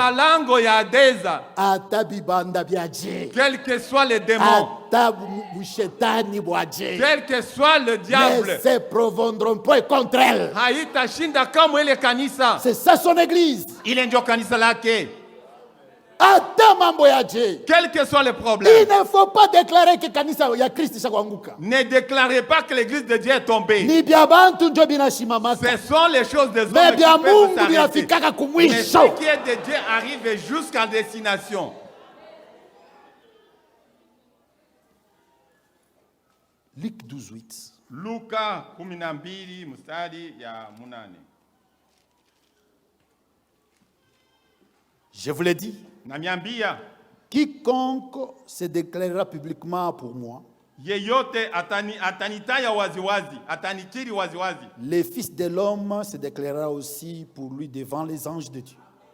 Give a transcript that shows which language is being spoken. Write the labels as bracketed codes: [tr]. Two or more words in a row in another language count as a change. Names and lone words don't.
[fr] quel que soit le démon, quel que soit le diable, ne se provendront point contre elle. C'est ça son église. Quel que soit le problème, il ne faut pas déclarer que [sw] kanisa ya Kristo shakuanguka. [fr] Ne déclarez pas que l'église de Dieu est tombée. Ce sont les choses des hommes qui peuvent s'arrêter. Mais ce qui est de Dieu arrive jusqu'à destination. Luc 12:8. [sw] Luka 12 mstari ya 8. [fr] Je vous l'ai dit. Quiconque se déclarera publiquement pour moi, le Fils de l'homme se déclarera aussi pour lui devant les anges de Dieu.